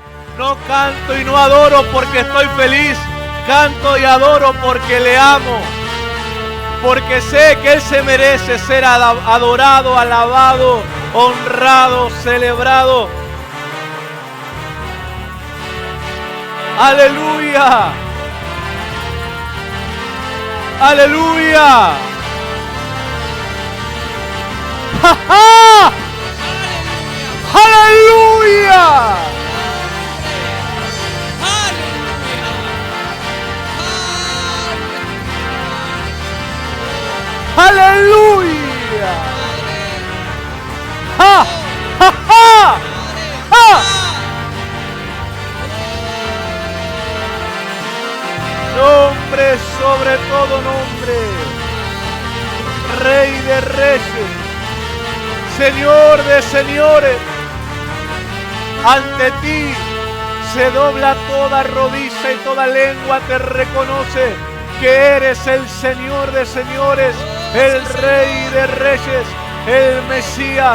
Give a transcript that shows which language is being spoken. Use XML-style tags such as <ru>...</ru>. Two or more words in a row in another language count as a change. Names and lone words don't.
<es>No canto y no adoro porque estoy feliz. Canto y adoro porque le amo. Porque sé que Él se merece ser adorado, alabado, honrado, celebrado. Aleluya. Aleluya. ¡Ja, ja! ¡Aleluya! ¡Aleluya! ¡Ja! ¡Ja, ja! ¡Ja! Nombre sobre todo nombre, Rey de reyes, Señor de señores. Ante ti se dobla toda rodilla y toda lengua te reconoce que eres el Señor de señores, el Rey de reyes, el Mesías,</es>